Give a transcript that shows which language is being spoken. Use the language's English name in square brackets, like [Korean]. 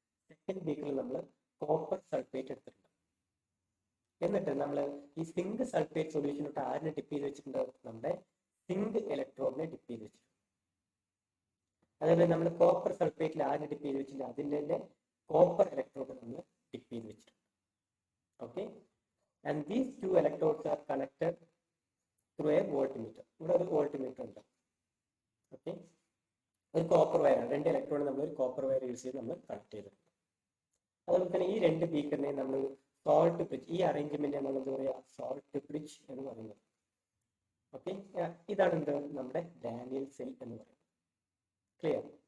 [Malayalam] Second ബീക്കറിൽ നമ്മൾ copper sulphate എടുത്തിട്ടുണ്ട്. എന്നിട്ട് നമ്മൾ ഈ സിങ്ക് സൾഫേറ്റ് സൊല്യൂഷനോട്ട് ആരിനെ ഡിപ്പ് ചെയ്ത് വെച്ചിട്ടുണ്ട്? നമ്മുടെ സിങ്ക് ഇലക്ട്രോഡിനെ ഡിപ്പ് ചെയ്ത് വെച്ചിട്ടുണ്ട്. അതേപോലെ നമ്മൾ കോപ്പർ സൾഫേറ്റിൽ ആരിനെ ഡിപ്പ് ചെയ്ത് വെച്ചിട്ടുണ്ട്? അതിൻ്റെ കോപ്പർ ഇലക്ട്രോഡ് നമ്മൾ ഡിപ്പ് ചെയ്ത് വെച്ചിട്ടുണ്ട്. [English] Okay, and these 2 electrodes are connected through a voltmeter. [Malayalam] ഇവിടെ ഒരു വോൾട്ട്മീറ്റർ ഉണ്ട്. ഓക്കെ, ഒരു കോപ്പർ വയറാണ്. 2 ഇലക്ട്രോഡ് നമ്മൾ ഒരു കോപ്പർ വയർ യൂസ് ചെയ്ത് നമ്മൾ കണക്ട് ചെയ്തിട്ടുണ്ട്. അതുപോലെ തന്നെ ഈ 2 ബീക്കറിനെ നമ്മൾ സോൾട്ട് ബ്രിഡ്ജ്, ഈ അറേഞ്ച്മെന്റ് നമ്മൾ എന്താ പറയുക? സോൾട്ട് ബ്രിഡ്ജ് എന്ന് പറയുന്നത്. ഓക്കെ, ഇതാണ് എന്ത് നമ്മുടെ ഡാനിയൽ സെൽ എന്ന് പറയുന്നത്. ക്ലിയർ?